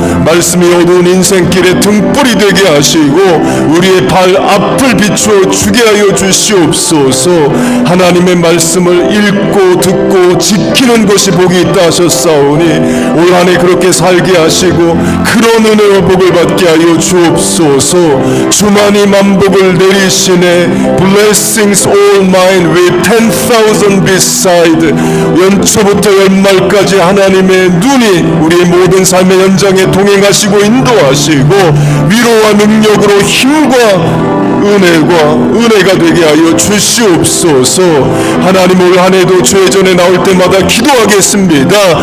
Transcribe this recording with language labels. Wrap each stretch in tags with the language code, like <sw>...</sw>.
<ko>말씀이 어두운 인생길에 등불이 되게 하시고 우리의 발 앞을 비추어 주게 하여 주시옵소서. 하나님의 말씀을 읽고 듣고 지키는 것이 복이 있다 하셨사오니 올 한 해 그렇게 살게 하시고 그런 은혜와 복을 받게 하여 주옵소서. 주만이 만복을 내리시네.</ko> <en>Blessings all mine with 10,000 beside.</en> <ko>연초부터 연말까지 하나님의 눈이 우리의 모든 삶의 현장에 동행하시고 인도하시고 위로와 능력으로 힘과 은혜가 되게 하여 주시옵소서. 하나님, 올 한해도 주의 전에 나올 때마다 기도하겠습니다.</ko>